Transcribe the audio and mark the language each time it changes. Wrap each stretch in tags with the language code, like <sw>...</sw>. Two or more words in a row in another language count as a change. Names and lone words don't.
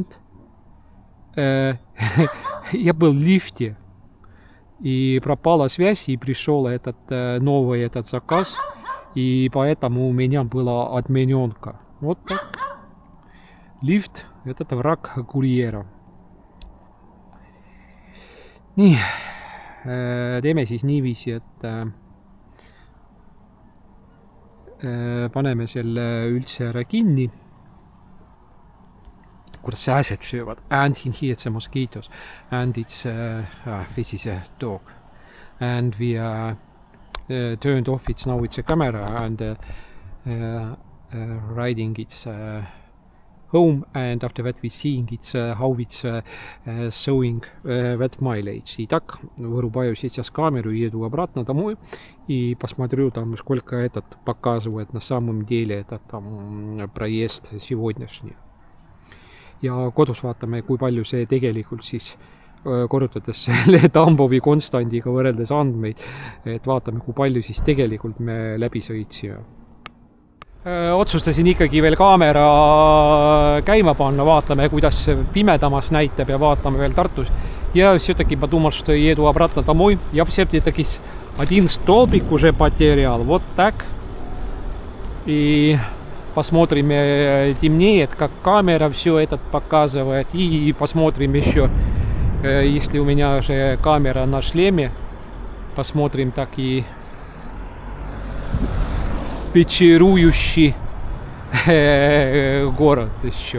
<ru>Я был в лифте, и пропала связь, и пришел этот новый этот заказ, и поэтому у меня была отмененка. Вот так. Лифт – это враг курьера.</ru> <et>Nii, teeme siis niiviisi, et paneme selle üldse ära kinni. Kuidas sääsed söövad.</et> <en>And here it's a mosquitoes. And it's this is a dog. And we turned off it. Now it's a camera and riding it's home, and after that we seeing it's how it's showing that mileage.</en> <ru>Итак, вырубаю сейчас камеру и еду обратно домой и посмотрю там, сколько этот показывает на самом деле этот там проезд сегодняшний.</ru> <et>Ja kodus vaatame, kui palju see tegelikult siis korrutades selle Tambovi konstandiga võrreldes andmeid, et vaatame, kui palju siis tegelikult me läbi sõitsime. Otsustasin ikkagi veel kaamera käima panna, vaatame, kuidas pimedamas näitab ja vaatame veel Tartus.</et> <ru>Ja все-таки подумал, что еду обратно домой. Я все-таки один столбик уже потерял. Вот так. И посмотрим, темнеет, как камера все это показывает. И посмотрим еще, если у меня же камера на шлеме, посмотрим так и вечерующий город еще.</ru>